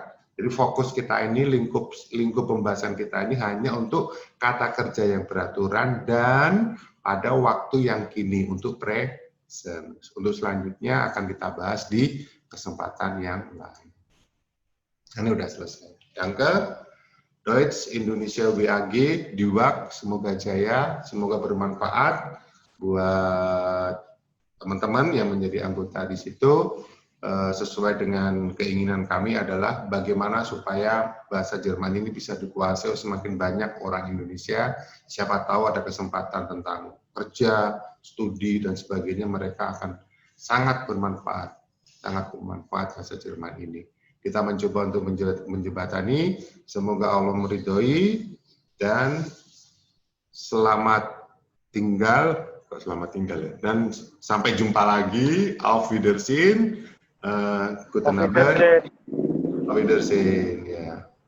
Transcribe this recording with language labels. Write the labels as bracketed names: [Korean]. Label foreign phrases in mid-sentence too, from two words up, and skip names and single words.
[Indonesian] Jadi fokus kita ini, lingkup pembahasan kita ini hanya untuk kata kerja yang beraturan dan pada waktu yang kini untuk present. Untuk selanjutnya akan kita bahas di kesempatan yang lain. Ini udah selesai. Danke. Deutsch Indonesia WAG Diwak, semoga jaya, semoga bermanfaat buat teman-teman yang menjadi anggota di situ. Sesuai dengan keinginan kami adalah bagaimana supaya bahasa Jerman ini bisa dikuasai semakin banyak orang Indonesia. Siapa tahu ada kesempatan tentang kerja, studi dan sebagainya, mereka akan sangat bermanfaat bahasa Jerman ini. Kita mencoba untuk menjembatani, semoga Allah meridhoi dan selamat tinggal ya. Dan sampai jumpa lagi. [German] Auf Wiedersehen. Guten Abend. Auf Wiedersehen. Ya.